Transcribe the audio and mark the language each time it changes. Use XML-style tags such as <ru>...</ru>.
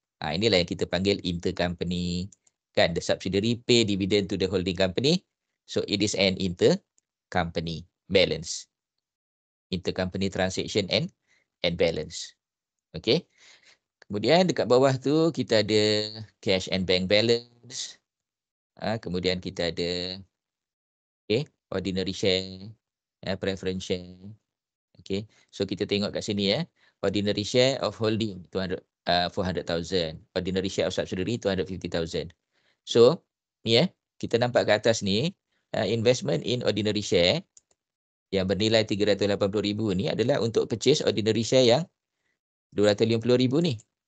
<ms>Inilah yang kita panggil intercompany.</ms> <en>Kan, the subsidiary pay dividend to the holding company. So, it is an intercompany balance. Intercompany transaction and balance.</en> <ms>Okey. Kemudian dekat bawah tu kita ada</ms> <en>cash and bank balance.</en> <ms>Kemudian kita ada ordinary share, preference share. Okey. So kita tengok kat sini</ms> <en>ordinary share of holding</en> <ms>400,000.</ms> <en>Ordinary share of subsidiary 250,000.</en> <ms>So ni kita nampak kat atas ni</ms> <en>investment in ordinary share</en> <ms>yang bernilai 380,000 ni adalah untuk</ms> <en>purchase ordinary share</en> <ms>yang 250,000 ni.</ms>